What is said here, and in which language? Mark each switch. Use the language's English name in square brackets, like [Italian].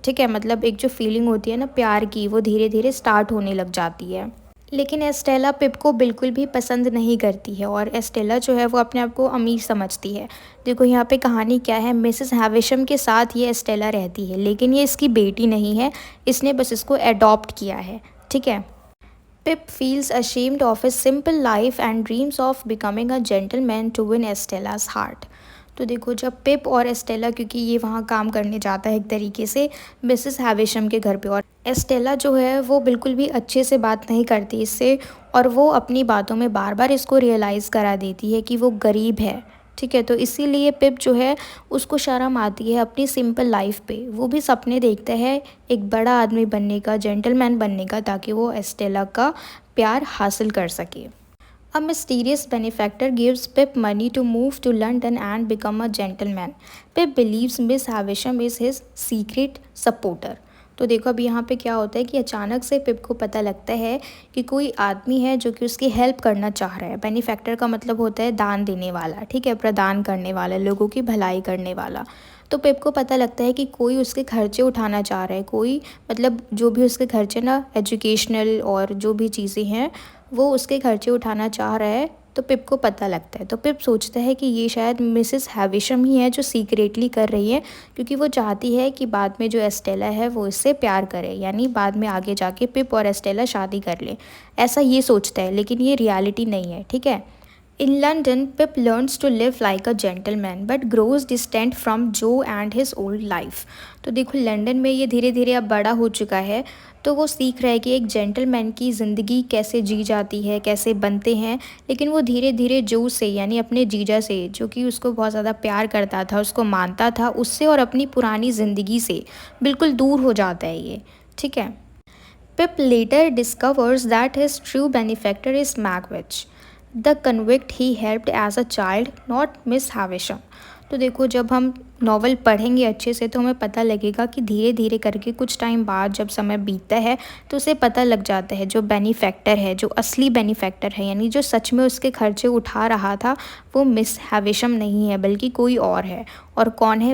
[Hindi] ठीक है, मतलब एक जो फीलिंग होती है ना प्यार की वो धीरे धीरे स्टार्ट होने लग जाती है. लेकिन एस्टेला पिप को बिल्कुल भी पसंद नहीं करती है और एस्टेला जो है वो अपने आप को अमीर समझती है. देखो यहाँ पे कहानी क्या है, मिसेस हैविशम के साथ ये एस्टेला रहती है लेकिन ये इसकी बेटी नहीं है, इसने बस इसको एडॉप्ट किया है. ठीक है. [English] Pip feels ashamed of his simple life and dreams of becoming a gentleman to win Estella's heart. [Hindi] तो देखो जब पिप और एस्टेला, क्योंकि ये वहाँ काम करने जाता है एक तरीके से मिसेस हैविशम के घर पे, और एस्टेला जो है वो बिल्कुल भी अच्छे से बात नहीं करती इससे और वो अपनी बातों में बार बार इसको रियलाइज़ करा देती है कि वो गरीब है. ठीक है, तो इसीलिए पिप जो है उसको शर्म आती है अपनी सिंपल लाइफ पे. वो भी सपने देखता है एक बड़ा आदमी बनने का, जेंटलमैन बनने का, ताकि वो एस्टेला का प्यार हासिल कर सके. [English] A mysterious benefactor gives Pip money to move to London and become a gentleman. Pip believes Miss Havisham is his secret supporter. [Hindi] तो देखो अब यहाँ पे क्या होता है कि अचानक से पिप को पता लगता है कि कोई आदमी है जो कि उसकी हेल्प करना चाह रहा है. बेनिफैक्टर का मतलब होता है दान देने वाला. ठीक है, प्रदान करने वाला, लोगों की भलाई करने वाला. तो पिप को पता लगता है कि कोई उसके खर्चे उठाना चाह रहा है, कोई मतलब जो भी उसके खर्चे ना एजुकेशनल और जो भी चीज़ें हैं वो उसके खर्चे उठाना चाह रहा है. तो पिप को पता लगता है. तो पिप सोचता है कि ये शायद मिसेस हैविशम ही है जो सीक्रेटली कर रही है, क्योंकि वो चाहती है कि बाद में जो एस्टेला है वो इससे प्यार करे, यानी बाद में आगे जाके पिप और एस्टेला शादी कर ले. ऐसा ये सोचता है लेकिन ये रियलिटी नहीं है. ठीक है. [English] In London, Pip learns to live like a gentleman but grows distant from Joe and his old life. [Hindi] तो देखो लंदन में ये धीरे धीरे अब बड़ा हो चुका है, तो वो सीख रहा है कि एक जेंटलमैन की ज़िंदगी कैसे जी जाती है, कैसे बनते हैं। लेकिन वो धीरे धीरे जो से यानी अपने जीजा से, जो कि उसको बहुत ज़्यादा प्यार करता था, उसको मानता था, उससे और अपनी पुरानी ज़िंदगी से बिल्कुल दूर हो जाता है ये। ठीक है। [English] Pip later discovers that his true benefactor is Magwitch, the convict he helped as a child, not Miss Havisham. [Hindi] तो देखो जब हम नॉवल पढ़ेंगे अच्छे से तो हमें पता लगेगा कि धीरे धीरे करके कुछ टाइम बाद जब समय बीतता है तो उसे पता लग जाता है जो बेनिफैक्टर है, जो असली बेनिफैक्टर है, यानी जो सच में उसके खर्चे उठा रहा था, वो मिस हैविशम नहीं है बल्कि कोई और है। और कौन है?